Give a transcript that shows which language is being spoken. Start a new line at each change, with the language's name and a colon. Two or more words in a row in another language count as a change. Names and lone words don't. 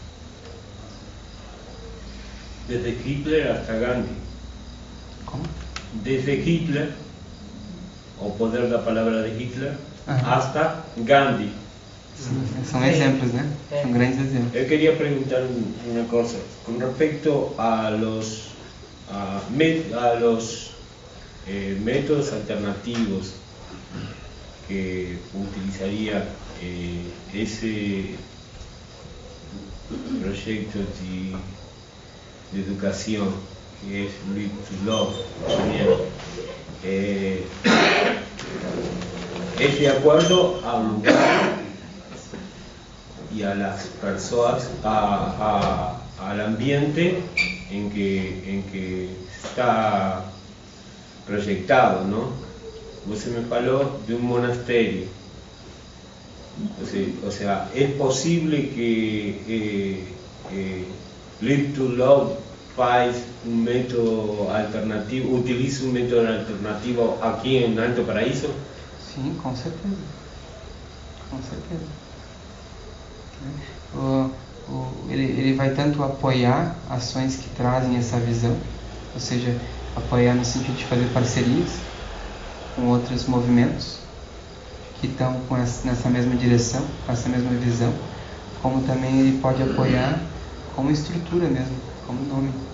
Spanish: Desde Hitler hasta Gandhi.
Portuguese: Como? Desde Hitler, o poder da palavra de Hitler, hasta Gandhi. Sim, são exemplos, né? São grandes exemplos. Eu queria perguntar uma coisa com respeito
Spanish: a los métodos alternativos que utilizaría ese proyecto de educación que es Lead to Love también, es de acuerdo al lugar y a las personas, al ambiente en que está proyectado, ¿no?
Portuguese: Você me falou de
Spanish: un monasterio. O sea, ¿es posible que Lead to Love faz un método alternativo, utilice un método alternativo
Portuguese: aqui em
Spanish: Alto Paraíso? Sim, com certeza. Com certeza. Ele vai tanto apoiar ações que trazem essa visão, ou seja, apoiar no sentido de fazer parcerias com outros movimentos que estão nessa mesma direção, com essa mesma visão, como também ele pode apoiar como estrutura mesmo, como nome.